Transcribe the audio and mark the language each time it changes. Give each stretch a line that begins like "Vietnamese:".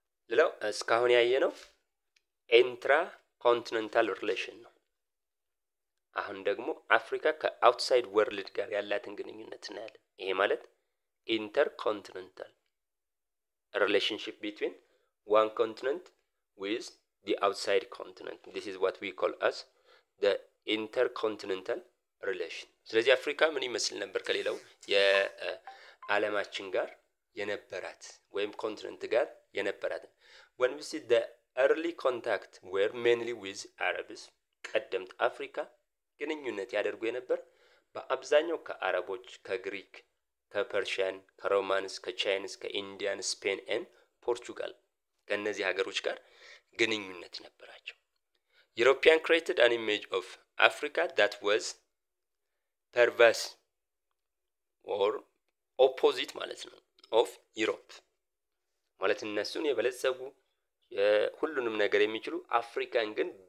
Amharic: ሌላው እስካሁን ያየነው ኢንትራ ኮንቲኔንታል ሪሌሽን ነው። አሁን ደግሞ አፍሪካ ከአውትሳይድ ወርልድ ጋር ያላትን ግንኙነት እናያለን። ይሄ ማለት ኢንተርኮንቲኔንታል
English: relationship between one continent with the outside continent. This is what we call as the intercontinental relation.
Amharic: ስለዚህ አፍሪካ ምን ይመስል ነበር ከሌላው የዓለማችን ጋር የነበራት ወይም ኮንቲኔንት ጋር የነበራት?
English: when we see the early contact were mainly with Arabs.
Amharic: ቀደምት አፍሪካ ግንኙነት ያደርጉ የነበር በአብዛኛው ከአረቦች፣ ከግሪክ፣ ከፐርሺያን፣ ከሮማንስ፣ ከቻይንስ፣ ከኢንዲያን፣ ስፔን and ፖርቹጋል ከነዚህ ሀገሮች ጋር ግንኙነት ነበራቸው።
English: European created an image of Africa that was perverse or opposite
Amharic: ማለት ነው
English: of Europe
Amharic: ማለት እነሱን የበለጸጉ ሁሉንም ነገር የሚችሉ አፍሪካን ግን